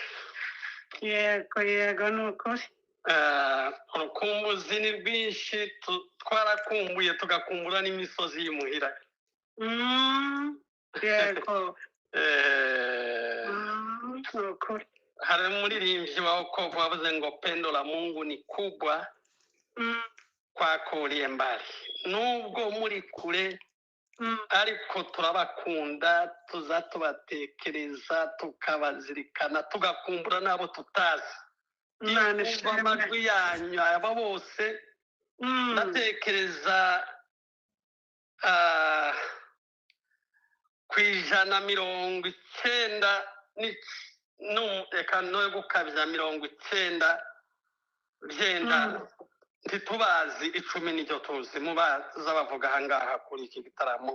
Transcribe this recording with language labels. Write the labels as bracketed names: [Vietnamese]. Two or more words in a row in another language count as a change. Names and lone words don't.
[Kinyarwanda] Yego ni ukuri. Urukumbuzi ni rwinshi, twarakumbuye tugakumbura n'imisozi y'imuhira. Yego. Ni ukuri. Hari umuririmbyi wa wokovu wavuze ngo [Swahili] pendo la Mungu ni kubwa kwako uliye mbali. [Kinyarwanda] Nubwo muri kure, ariko turabakunda, tuza tubatekereza, tukabazirikana, tugakumbura n'abo tutazi. Kumva amajwi yanyu aba bose, ndatekereza ku 190 reka no gukabya 90 ntitubazi 10 n'icyo tuzi mubaza bavuga ahangaha kuri iki gitaramo.